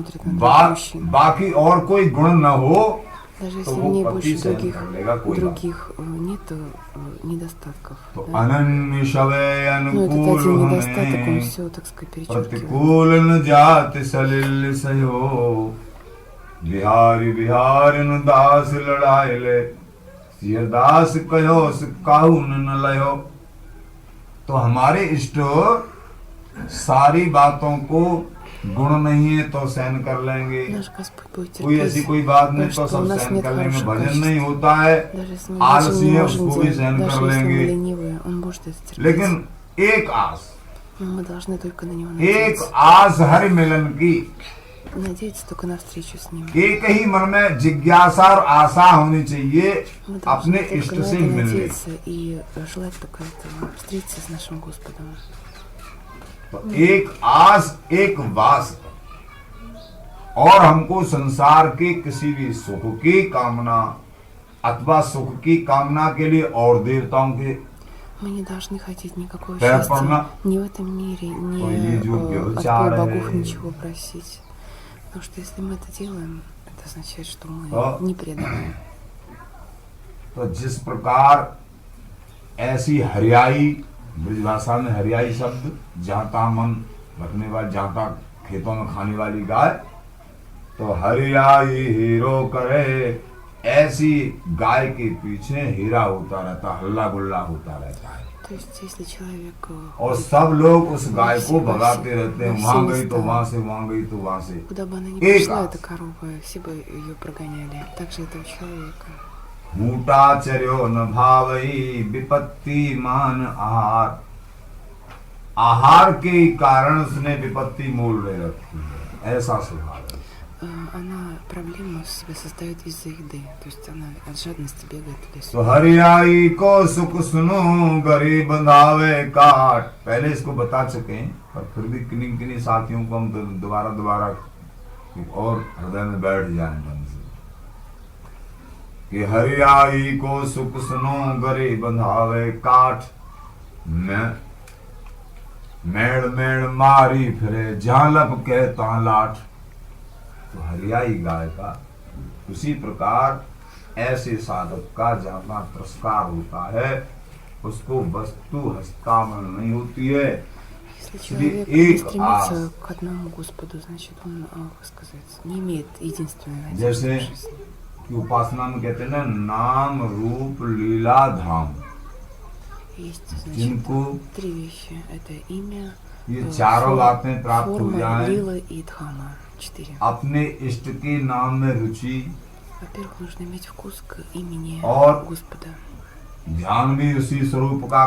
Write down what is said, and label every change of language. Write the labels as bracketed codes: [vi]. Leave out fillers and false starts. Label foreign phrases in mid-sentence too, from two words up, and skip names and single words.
[hi] बाकी और कोई गुण न हो, [ru] Даже [hi] तो [ru] если [hi] वो [ru] в ней [hi] पति [ru] больше [hi] सहन कर लेगा, कोई बात [ru] нет недостатков. [hi] तो [ru] Да? [hi] अनन्य शवे [ru] Ну, этот [hi] अनुकूल [ru] один недостаток, он [hi] हमें [ru] все, так сказать, перечеркивает. [hi] प्रतिकूल न जात सलिल सयो बिहारी बिहारी न दास लड़ाई ले सिय दास कहो काहू न लयो। तो हमारे इष्ट सारी बातों को गुण नहीं है तो सहन कर लेंगे, [ru] Наш Господь будет [hi] कोई ऐसी [ru] терпеть, [hi] कोई बात नहीं तो [ru] что у [hi] सब [ru] нас [hi] सहन [ru] нет [hi] कर लेंगे, [ru] хороших [hi] भजन [ru] качеств. [hi] नहीं होता है [ru] Даже если мы [hi] आलसी [ru] ничего не [hi] है [ru] можем [hi] उसको भी [ru] делать, [hi] सहन [ru] даже [hi] कर [ru] если мы [hi] लेंगे, [ru] ленивые, Он может это терпеть. [hi] लेकिन एक आस, [ru] Но мы должны только на Него [hi] एक [ru] надеяться. [hi] आस हर मिलन की, [ru] Надеяться только на встречу с Ним. [hi] एक ही मन में जिज्ञासा और आशा होनी चाहिए [ru] Мы [hi] अपने [ru] должны [hi] इष्ट [ru] только на [hi] से [ru] это [hi] मिलने। [ru] надеяться и желать только этого, встретиться с нашим Господом. [hi] तो एक आस एक वास, और हमको संसार के किसी भी सुख की कामना अथवा सुख की कामना के लिए और देवताओं के [ru] Мы не должны хотеть никакого [hi] पैर [ru] счастья [hi] पड़ना, [ru] ни в этом мире, ни [hi] तो ये जो [ru] от [hi] व्यभिचार [ru] богов [hi] है, [ru] ничего просить. Потому что если мы это делаем, это означает, что мы [hi] तो [ru] не преданы. [hi] तो जिस प्रकार ऐसी हरियाई, ब्रजभाषा में हरियाई शब्द, जहाँ तहाँ मन रखने वाली, जहाँ तहाँ खेतों में खाने वाली गाय, तो हरियाई हीरो करे, ऐसी गाय के पीछे हीरा होता रहता, हल्ला गुल्ला होता रहता है, [ru] То есть, если человек [hi] और सब लोग उस गाय को भगाते रहते हैं, वहां गई तो वहां से, वहां गई तो वहां से। [ru] куда бы она ни [hi] एक [ru] пришла, [hi] आस। [ru] эта корова, все бы ее прогоняли. Также этого человека. [hi] मूटाचर्यो न भावई विपत्ति मान आहार, आहार के कारण उसने विपत्ति मोल ले रखी है, ऐसा स्वभाव है। [ru] Она проблему себе создает из-за еды. То есть она от жадности бегает [hi] तो [ru] туда-сюда. [hi] हरियाई को सुख सुनो गरीब बंधावे काट, पहले इसको बता चुके हैं पर फिर भी किन्हीं किन्हीं साथियों को हम दोबारा दोबारा और हृदय में बैठ जाए ढंग से कि हरियाई को सुख सुनो गरीब बंधावे काट, मेड़ मेड़ मारी फिरे जहां लब के तहां लाठ। तो हरियाई गाय का उसी प्रकार ऐसे साधक का जहाँ तिरस्कार होता है उसको वस्तु हस्तामल नहीं होती है। [ru] Если [hi] इसलिए [ru] человек не [hi] एक [ru] стремится [hi] आस, [ru] к одному Господу, значит он, как сказать, не имеет единственной надежды [hi] जैसे [ru] в жизни. [hi] कि उपासना में कहते हैं ना, नाम रूप लीला धाम, [ru] Есть, значит, [hi] जिनको [ru] три вещи. Это имя, [hi] ये चारों बातें प्राप्त हो [ru] форма, [hi] जाएं, [ru] лила и дхама. 4. [hi] अपने इष्ट के नाम में रुचि, [ru] Во-первых, нужно иметь вкус к имени [hi] और [ru] Господа. [hi] ध्यान भी उसी स्वरूप का